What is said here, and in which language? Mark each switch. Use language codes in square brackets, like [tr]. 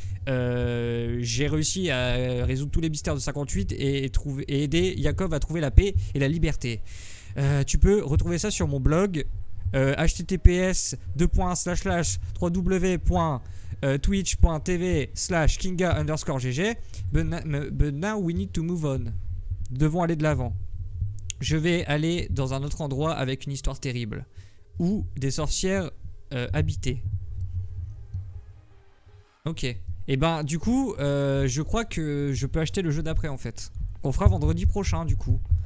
[fr] J'ai réussi à résoudre tous les mystères de 58 et aider Yakov à trouver la paix et la liberté. Tu peux retrouver ça sur mon blog https://www.twitch.tv/kinga_gg. [en] But now we need to move on. [fr] Devons aller de l'avant. Je vais aller dans un autre endroit avec une histoire terrible où des sorcières habitaient. Ok. Et ben du coup je crois que je peux acheter le jeu d'après en fait. On fera vendredi prochain du coup.